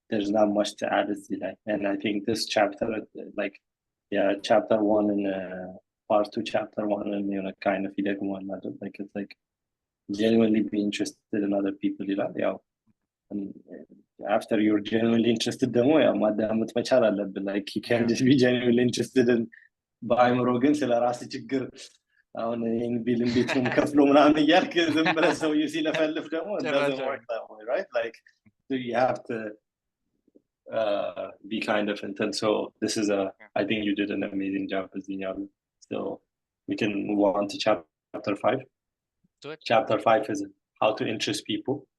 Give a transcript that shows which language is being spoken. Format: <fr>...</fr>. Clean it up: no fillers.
<en>there's not much to add, is like, and I think this chapter, like, yeah, chapter one and part two, chapter one, and kind of one, like it's like genuinely be interested in other people, yeah. And after you're genuinely interested,</en> <am>ደግሞ ያው ማዳመጥ መቻል አለብን.</am> <en>Like, you can't Yeah. just be genuinely interested in</en> <am>በአእምሮ ግን ስለ ራስ ችግር አሁን ይህን ቢል እንዴት ነው የምከፍለው ምናምን እያልክ ዝም ብለህ ሰውዬው ሲለፈልፍ ደግሞ</am> <en>it doesn't work that way, right? Like, so you have to be kind of intense. So this is Yeah. I think you did an amazing job as the so we can move on to chapter 5. Do it. Chapter 5 is how to interest people.</en>